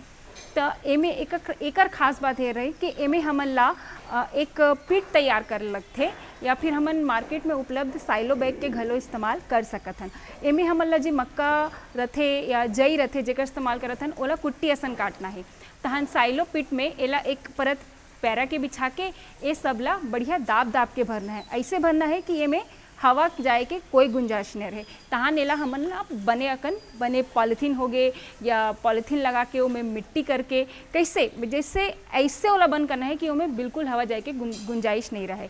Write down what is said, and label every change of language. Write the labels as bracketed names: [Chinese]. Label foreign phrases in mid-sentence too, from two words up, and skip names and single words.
[Chhattisgarhi] तो एमें एकर खास बात ये रही कि एमें हमन ला एक पिट तैयार कर लगथे, या फिर हमन मार्केट में उपलब्ध साइलो बैग के घलो इस्तेमाल कर सकत हन। एमें हमन ला जी मक्का रथे या जई रथे जेकर इस्तेमाल करत हन, ओला कुट्टी असन काटना है। तहन साइलो पिट में एला एक परत पैरा के बिछा के ये सबला बढ़िया दाब दाब के भरना है। ऐसे भरना है कि ये में हवा जाए के कोई गुंजाइश नहीं रहे। तहाँ नेला हमन ला बने पॉलीथीन हो गए या पॉलीथीन लगा के उमें मिट्टी करके कैसे जैसे ऐसे वाला बंद करना है कि उमें बिल्कुल हवा जाए के गुंजाइश नहीं रहे।